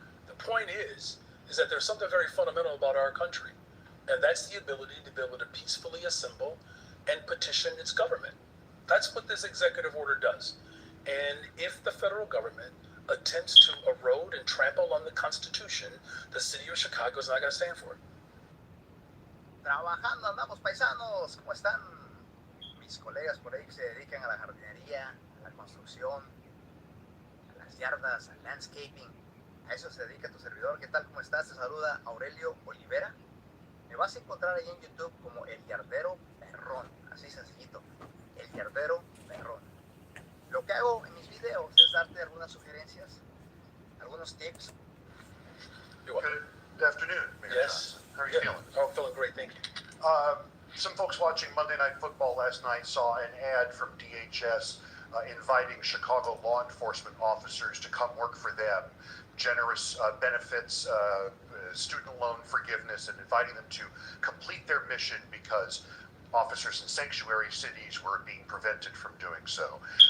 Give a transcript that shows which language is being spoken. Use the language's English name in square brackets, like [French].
[English] The point is that there's something very fundamental about our country, and that's the ability to be able to peacefully assemble and petition its government. That's what this executive order does. And if the federal government attempts to erode and trample on the Constitution, the city of Chicago is not going to stand for it. [Spanish] Trabajando andamos, paisanos, ¿cómo están? Mis colegas por ahí que se dedican a la jardinería, a la construcción, a las yardas, al landscaping. A eso se dedica tu servidor. ¿Qué tal? ¿Cómo estás? Te saluda Aurelio Olivera. Me vas a encontrar ahí en YouTube como El Yardero Perrón. Así sencillito. El Yardero Perrón. Lo que hago en mis videos es darte algunas sugerencias, algunos tips. [English] Good afternoon, Mayor Johnson. How are you feeling? I'm feeling great, thank you. Some folks watching Monday Night Football last night saw an ad from DHS inviting Chicago law enforcement officers to come work for them, generous benefits, student loan forgiveness, and inviting them to complete their mission because officers in sanctuary cities were being prevented from doing so.